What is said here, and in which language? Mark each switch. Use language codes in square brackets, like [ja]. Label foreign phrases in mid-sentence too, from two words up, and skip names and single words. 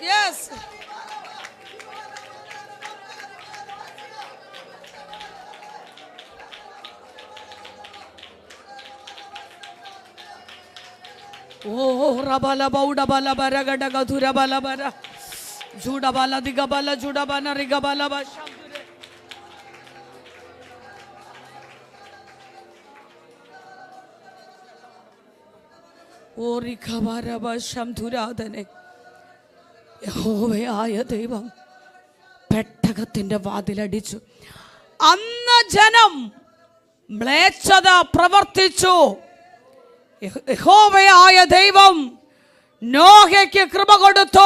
[ml] Oh, rabala bauda bala bara gada gadura bala bara. Juda bala diga bala juda bana riga bala ba shamdure. Oh, riga bara ba shamdura adane. യഹോവയായ ദൈവം പെട്ടകത്തിന്റെ വാതിലടിച്ചു. അന്ന് ജനം മ്ലേച്ഛത പ്രവർത്തിച്ചു. യഹോവയായ ദൈവം നോഹയ്ക്ക് കൃപ കൊടുത്തു.